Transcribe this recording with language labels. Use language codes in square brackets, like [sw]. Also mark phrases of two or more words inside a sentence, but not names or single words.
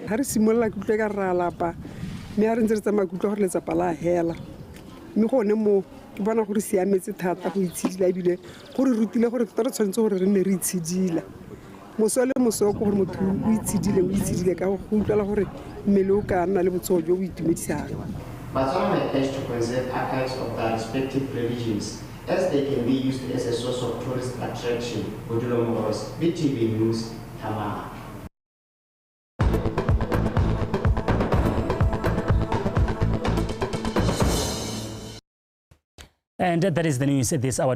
[tn] ga re simolola ke utlwe ka re a lapa mme a re ntse re tsamaya ke utlwa gore letsapa la hela mme gone mo ke bona gore siametse thata go itshidila ebile gore rutile gore tota re tshwanetse gore re nne re itshidila moso le moso ko gore motho o itshidile ka go utlwala gore mmele o ka nna le botsogo jo bo itumedisang. [en] Botswana may pledge to conserve archives of their respective religions as they can be used as a source of tourist attraction. Budulo Mogorosi, BTV News, Tamaga. And that is the news this hour.